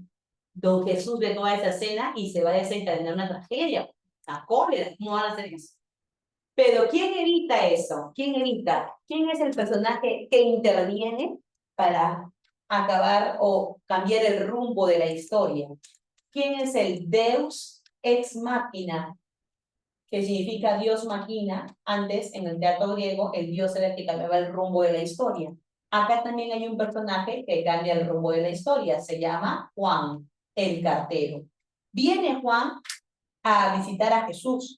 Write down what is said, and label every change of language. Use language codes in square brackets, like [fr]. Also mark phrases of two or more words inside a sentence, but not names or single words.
[es] Don Jesús ve toda esa escena y se va a desencadenar una tragedia, una cólera. ¿Cómo van a hacer eso? Pero ¿quién evita eso? ¿Quién evita? ¿Quién es el personaje que interviene para acabar o cambiar el rumbo de la historia? ¿Quién es el [la] Deus ex machina? [es] Que significa Dios máquina. Antes, en el teatro griego, el dios era el que cambiaba el rumbo de la historia. Acá también hay un personaje que cambia el rumbo de la historia. Se llama Juan, el cartero. Viene Juan a visitar a Jesús.